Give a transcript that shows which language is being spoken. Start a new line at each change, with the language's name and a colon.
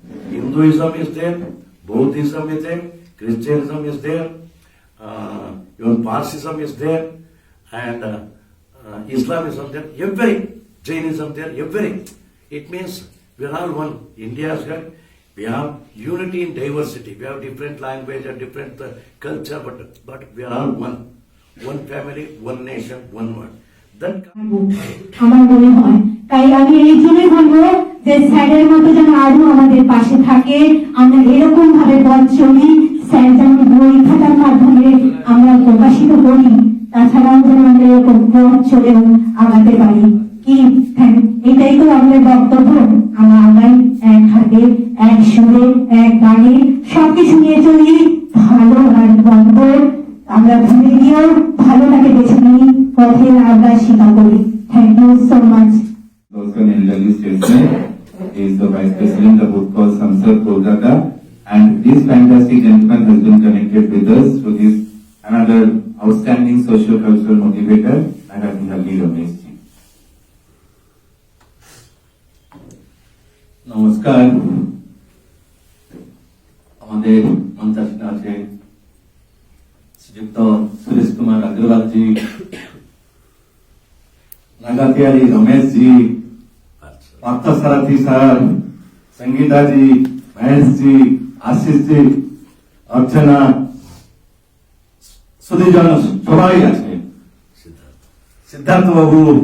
English: Hinduism is there, Buddhism is there, Christianism is there, even Parsism is there, and Islamism there, every Jainism there, every. It means we are all one. India is good. We have unity in diversity. We have different language and different culture, but we are all one. One family, one nation, one world. That
Bangla: আমার মনে হয় তাই আমি এই জন্যই বলবো যে স্যারের মতো যেন আরো আমাদের পাশে থাকে, আমরা এরকম ভাবে পথ চলি, স্যার যেমন বই খাতার মাধ্যমে আমরা প্রকাশিত করি, তাছাড়াও যেন আমরা এরকম পথ চলেও আগাতে পারি। কি এটাই তো আমাদের বক্তব্য। আমরা আগাই এক হাতে, এক সুরে, এক গানে, সবকিছু নিয়ে চলি, ভালো আর মন্দ আমরা ভুলে গিয়েও ভালোটাকে বেছে নিই, পথে আমরা স্বীকার করি।
English: Thank you so much. Also an elderly statesman, he is the Vice President of Utkarsh Samsad, Kolkata, and this fantastic gentleman has been connected with us through this another outstanding socio-cultural motivator, Nagatinhalli Ramesh ji.
Bangla: নমস্কার, আমাদের মঞ্চাসীন আছেন শ্রীযুক্ত সুরেশ কুমার আগরওয়াল জি, নাগাতিয়ালি রমেশ জি, Parthasarathi sir, Sangeeta জি, মহেশ জি, আশিস জি, অর্চনা, সুধীজন সবাই আছে, সিদ্ধার্থ বাবু।